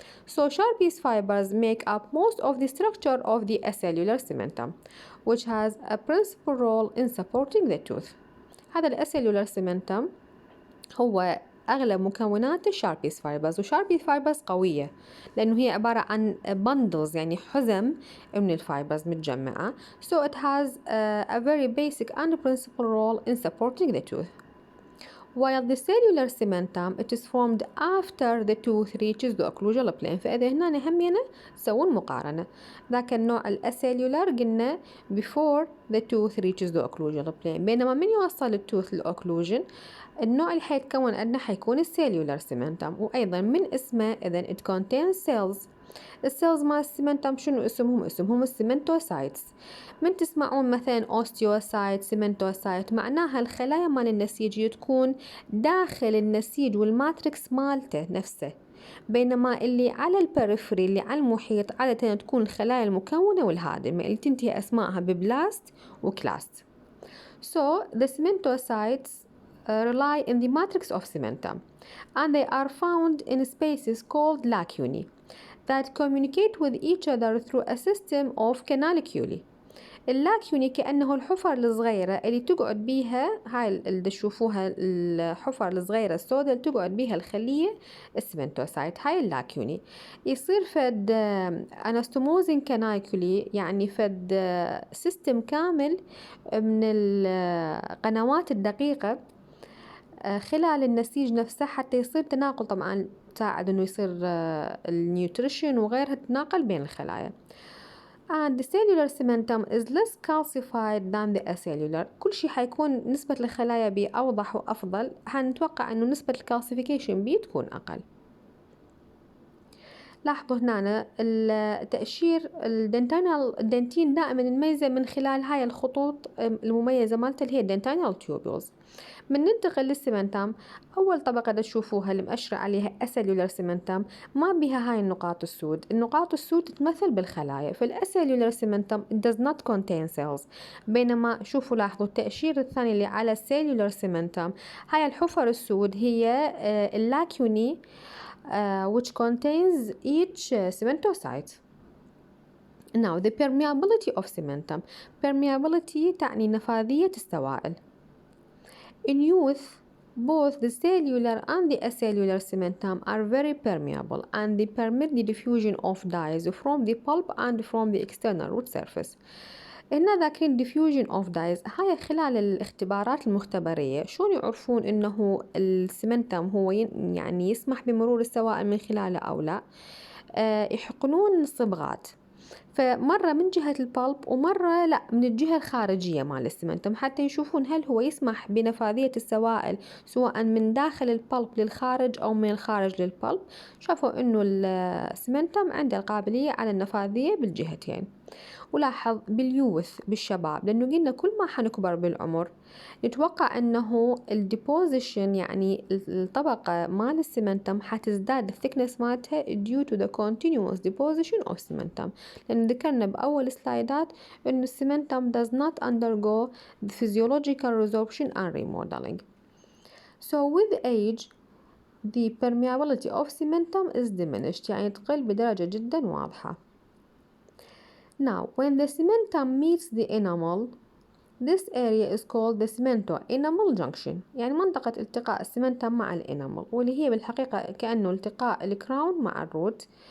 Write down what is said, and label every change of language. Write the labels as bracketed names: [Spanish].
[English] So Sharpie's fibers make up most of the structure of the acellular cementum, which has a principal role in supporting the tooth. [Arabic] هذا الاسيلولار سيمنتم هو أغلب مكونات الشاربيز فايبرز، وشاربيز فايبرز قوية لأنه هي عبارة عن bundles، يعني حزم من الفايبرز متجمعة. [English] So it has a very basic and principal role in supporting the tooth. While the cellular cementum, it is formed after the tooth reaches the occlusal plane. [Arabic] فإذا هنا همينا نسوون مقارنة. ذاك النوع الأسيلولار قلنا [English] before the tooth reaches the occlusal plane، [Arabic] بينما من يوصل التوث للأوكلوجن النوع اللي حيتكون عندنا حيكون السيلولار سيمنتم، وأيضا من اسمه إذن [English] it contains cells. [Arabic] السيلز مال السيمنتم شنو اسمهم السيمنتوسايتس. من تسمعون مثلا اوستيوسايت، سيمنتوسايت، معناها الخلايا مال النسيج تكون داخل النسيج والماتريكس مالته نفسه، بينما اللي على البريفري اللي على المحيط عادة تكون الخلايا المكونة والهادمة اللي تنتهي أسمائها ببلاست وكلاست. [English] So the cementocytes rely in the matrix of cementum, and they are found in spaces called lacunae that communicate with each other through a system of canaliculi. [Arabic] اللاكيوني كأنه الحفر الصغيرة اللي تقعد بيها، هاي اللي تشوفوها الحفر الصغيرة السوداء اللي تقعد بيها الخلية السمنتوسايت، هاي اللاكيوني. يصير فد أنستوموزين كانايكولي، يعني فد سيستم كامل من القنوات الدقيقة خلال النسيج نفسه حتى يصير تناقل، طبعا تساعد انه يصير النيوتريشن وغيرها تتناقل بين الخلايا. [English] And the cellular cementum is less calcified than the acellular. [Arabic] كل شيء حيكون نسبة الخلايا بيه أوضح وأفضل، هنتوقع أنه نسبة الكالسيفيكيشن بيه تكون أقل. لاحظوا هنا التأشير الدنتين دائما نميزه من خلال هاي الخطوط المميزة مالته اللي هي الدنتينال تيوبولز. من ننتقل للسيمنتم، أول طبقة تشوفوها اللي مأشرة عليها أسيلولار سيمنتم ما بها هاي النقاط السود. النقاط السود تتمثل بالخلايا. في الأسيلولار سيمنتم [English] it does not contain cells، [Arabic] بينما شوفوا لاحظوا التأشير الثاني اللي على السيلولار سيمنتم، هاي الحفر السود هي اللاكيوني [English] which contains each cementocyte. Now the permeability of cementum. [Arabic] Permeability تعني نفاذية السوائل. [English] In youth, both the cellular and the acellular cementum are very permeable, and they permit the diffusion of dyes from the pulp and from the external root surface. [Arabic] هنا ذاكرين [English] diffusion of dyes، [Arabic] هاي خلال الاختبارات المختبرية شلون يعرفون انه السمنتم هو يعني يسمح بمرور السوائل من خلاله او لا؟ يحقنون صبغات، فمرة من جهة البلب ومرة لا من الجهة الخارجية مال السمنتم، حتى يشوفون هل هو يسمح بنفاذية السوائل سواء من داخل البلب للخارج أو من الخارج للبلب. شافوا إنه السمنتم عنده القابلية على النفاذية بالجهتين. ولاحظ باليوث بالشباب، لأنه قلنا كل ما حنكبر بالعمر نتوقع أنه الديبوزيشن يعني الطبقة مال السمنتم حتزداد الثيكنس مالتها [English] due to the continuous deposition of cementum، [Arabic] لأن ذكرنا بأول سلايدات أنه السمنتم [English] does not undergo the physiological resorption and remodeling. So with age the permeability of cementum is diminished، [Arabic] يعني تقل بدرجة جدا واضحة. [English] Now, when the cementum meets the enamel, this area is called the cemento-enamel junction، [Arabic] يعني منطقة التقاء السمنتم مع الانامل، واللي هي بالحقيقة كأنه التقاء الكراون مع الروت.